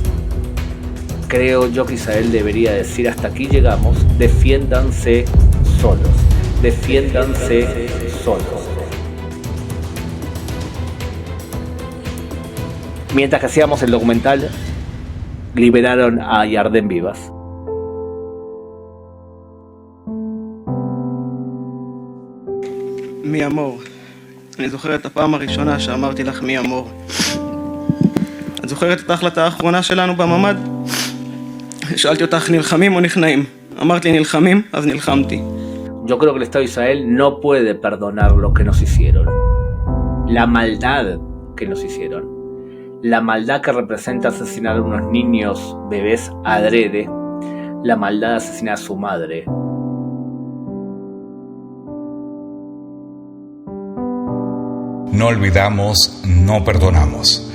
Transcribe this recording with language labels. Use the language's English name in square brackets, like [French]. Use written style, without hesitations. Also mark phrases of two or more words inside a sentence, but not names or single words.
[Spanish] Creo yo que Israel debería decir: hasta aquí llegamos, defiéndanse solos. Mientras que hacíamos el documental, liberaron a Yarden Vivas. [Hebrew] מי אמור? אני זוכר את הפעם הראשונה שאמרתי לך מי אמור. את זוכרת את ההחלטה האחרונה שלנו בממ"ד? שאלתי אותך נלחמים או נכנעים? אמרת לי נלחמים, אז נלחמתי. [Spanish] Yo creo que el Estado de Israel no puede perdonar lo que nos hicieron. La maldad que nos hicieron. La maldad que representa asesinar a unos niños, bebés adrede. La maldad de asesinar a su madre. No olvidamos, no perdonamos.